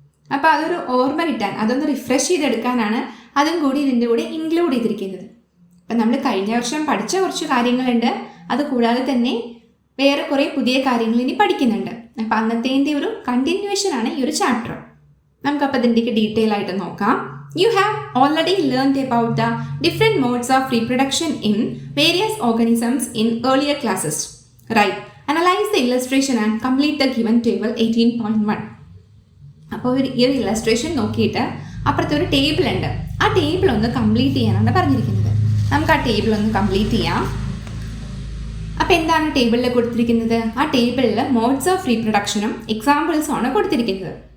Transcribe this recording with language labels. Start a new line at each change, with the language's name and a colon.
Malayalam: അപ്പോൾ അതൊരു ഓർമ്മ കിട്ടാൻ, അതൊന്ന് റിഫ്രഷ് ചെയ്തെടുക്കാനാണ് അതും കൂടി ഇതിൻ്റെ കൂടെ ഇൻക്ലൂഡ് ചെയ്തിരിക്കുന്നത്. അപ്പം നമ്മൾ കഴിഞ്ഞ വർഷം പഠിച്ച കുറച്ച് കാര്യങ്ങളുണ്ട്, അത് കൂടാതെ തന്നെ വേറെ കുറേ പുതിയ കാര്യങ്ങൾ ഇനി പഠിക്കുന്നുണ്ട്. അപ്പം അന്നത്തേൻ്റെ ഒരു കണ്ടിന്യൂവേഷൻ ആണ് ഈ ഒരു ചാപ്റ്റർ. നമുക്കപ്പോൾ ഇതിൻ്റെയൊക്കെ ഡീറ്റെയിൽ ആയിട്ട് നോക്കാം.
English: You have already learned about the different modes of reproduction in various organisms in earlier classes. Right. Analyze the illustration and complete the given table 18.1.
Malayalam: അപ്പോൾ ഈ ഒരു ഇല്ലസ്ട്രേഷൻ നോക്കിയിട്ട് അപ്പുറത്തെ ഒരു ടേബിൾ ഉണ്ട്. ആ ടേബിൾ ഒന്ന് കംപ്ലീറ്റ് ചെയ്യാനാണ് പറഞ്ഞിരിക്കുന്നത്. നമുക്ക് ആ ടേബിൾ ഒന്ന് കംപ്ലീറ്റ് ചെയ്യാം. അപ്പോൾ എന്താണ് ടേബിളിൽ കൊടുത്തിരിക്കുന്നത്? ആ ടേബിളിൽ മോഡ്സ് ഓഫ് റീപ്രൊഡക്ഷനും എക്സാമ്പിൾസും ആണ് കൊടുത്തിരിക്കുന്നത്.